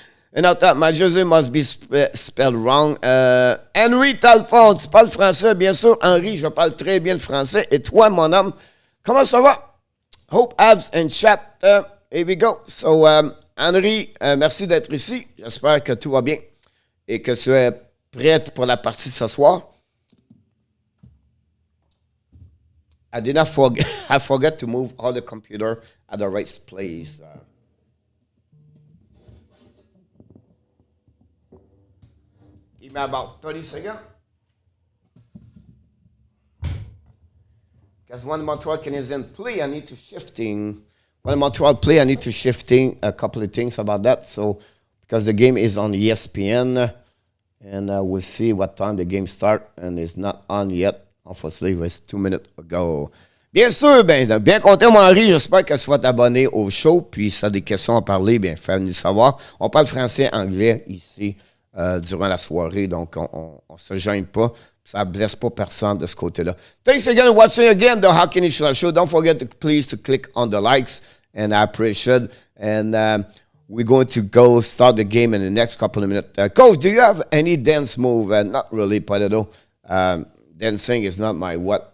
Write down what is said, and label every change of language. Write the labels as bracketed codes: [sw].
[en] And I thought my jersey must be spelled wrong. [fr] Henry Talford, tu parles français, bien sûr. Henry, je parle très bien le français. Et toi, mon homme, comment ça va? [en] Hope Abs and chat. Here we go. [fr] So, Henry, merci d'être ici. J'espère que tout va bien et que tu es prête pour la partie de ce soir. [en] I did not forget. I forgot to move all the computer at the right place. Give me about 30 seconds. Because when Montreal Canadiens play, I need to shifting. When Montreal play, I need to shifting a couple of things about that. So, because the game is on ESPN, and we'll see what time the game start, and it's not on yet. Unfortunately, it's 2 minutes ago. [fr] Bien sûr, bien content, mon Henri. J'espère que tu vas t'abonner au show. Puis, si tu as des questions à parler, bien, fais-nous savoir. On parle français, anglais ici durant la soirée, donc on se gêne pas. Ça ne blesse pas personne de ce côté-là. [en] Thanks again for watching again the Hockey National Show. Don't forget to please to click on the likes, and I appreciate it. And we're going to go start the game in the next couple of minutes. Coach, do you have any dance move? Not really, Padado. Dancing is not my what.